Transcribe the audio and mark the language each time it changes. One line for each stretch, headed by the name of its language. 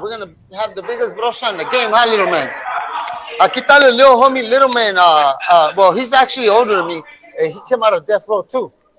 English: We're gonna have the biggest brocha in the game, huh, Little Man?
Spanish: Aquí está el
English: little homie,
Spanish: Little Man.
English: Well, he's actually older than me. He came out of death row too.